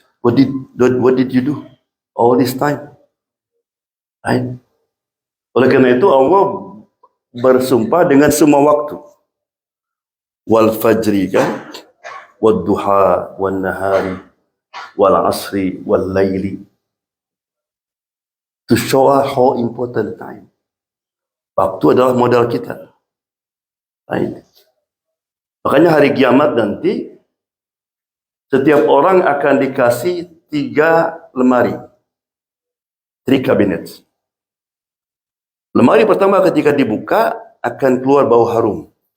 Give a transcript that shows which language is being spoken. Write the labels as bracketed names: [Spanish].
[English] What did you do all this time? Right? [Indonesian] Oleh karena itu Allah bersumpah dengan semua waktu. [Arabic] Wal fajri kan, wal duha, wal nahari, wal asri, wal laili. [English] To show us how important time. [Indonesian] Waktu adalah modal kita. [English] Right? [Indonesian] Makanya hari kiamat nanti, setiap orang akan dikasih 3 lemari. [English] 3 cabinets. [Indonesian] Lemari pertama ketika dibuka akan keluar bau harum.